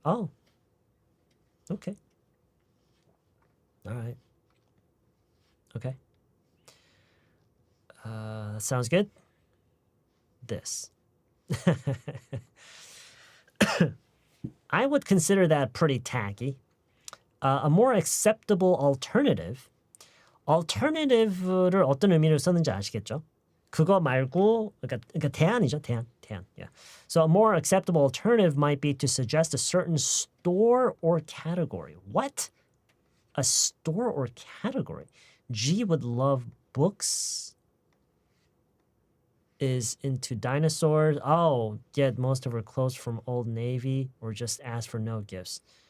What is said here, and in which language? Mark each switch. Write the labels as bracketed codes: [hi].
[en] Oh, okay. All right. Okay. That sounds good. This. I would consider that pretty tacky. A more acceptable alternative. [ko] alternative를 어떤 의미로 썼는지 아시겠죠? 그거 말고 그러니까 대안이죠. 대안. Yeah. [en] So a more acceptable alternative might be to suggest a certain store or category. What? A store or category? G would love books. Is into dinosaurs. Oh, get most of her clothes from Old Navy or just ask for no gifts.